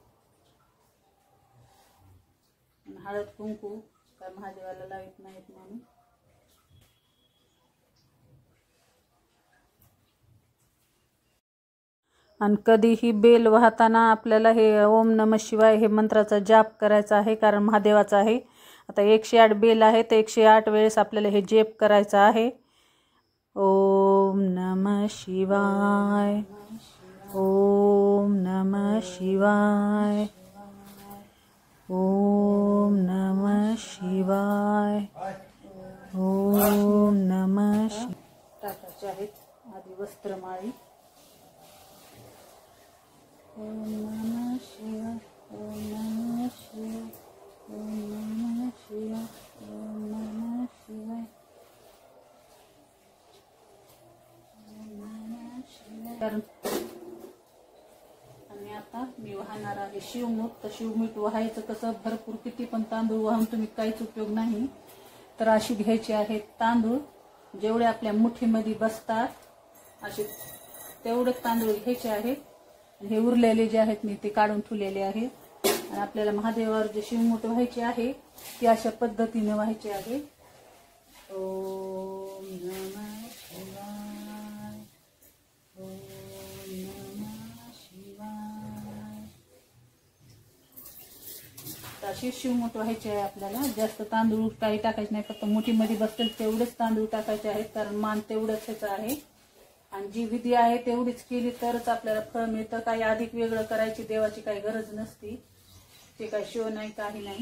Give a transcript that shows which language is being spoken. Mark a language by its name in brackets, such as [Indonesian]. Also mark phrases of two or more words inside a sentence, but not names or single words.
[Marathi] हळद कुंकू काय महादेवाला लावित नाहीत म्हणून। आणि कधीही बेल वाहताना आपल्याला हे [Sanskrit] ओम नमः शिवाय [Marathi] हे मंत्राचा जाप करायचा आहे, कारण महादेवाचा आहे। आता 108 बेल आहे तर 108 वेळेस आपल्याला हे जप करायचं आहे। [Sanskrit] ओम नमः शिवाय, ओम नमः शिवाय, ओम नमः शिवाय, ओम नमः शिवाय। [Marathi] टाकायचे आहेत आधी वस्त्रमाळी। [Sanskrit] ओम नमः शिवाय, ओम नमः शिवाय, ओम नमः शिवाय, ओम नमः शिवाय, ओम नमः शिवाय। [Marathi] आणि आता मी वाहणार आहे शिवमूठ। तर शिवमूठ व्हायचं कसं, भरपूर किती पण तांदूळ वाहून तुम्ही काहीच उपयोग नाही। तर अशी घ्यायची आहेत तांदूळ, जेवढे आपल्या मुठीमध्ये बसतात असे तेवढे तांदूळ घ्यायचे आहेत। हे उरलेले जे आहेत मी ते काढून ठेवलेले आहे। आणि आपल्याला महादेवावर जे शिवमूठ व्हायचे आहे ते अशा पद्धतीने व्हायचे आहे। [Sanskrit] ओम नमः शिवाय, ओम नमः शिवाय। [Marathi] अशी शिवमोठ व्हायची आहे आपल्याला. जास्त तांदूळ काही टाकायचे नाही, फक्त मोठीमध्ये बसतील तेवढेच तांदूळ टाकायचे आहेत, कारण मान तेवढंच ह्याचं आहे. आणि जी विधी आहे तेवढीच केली तरच आपल्याला फळ मिळतं. काही अधिक वेगळं करायची देवाची काही गरज नसती. ते काही शिव नाही, काही नाही.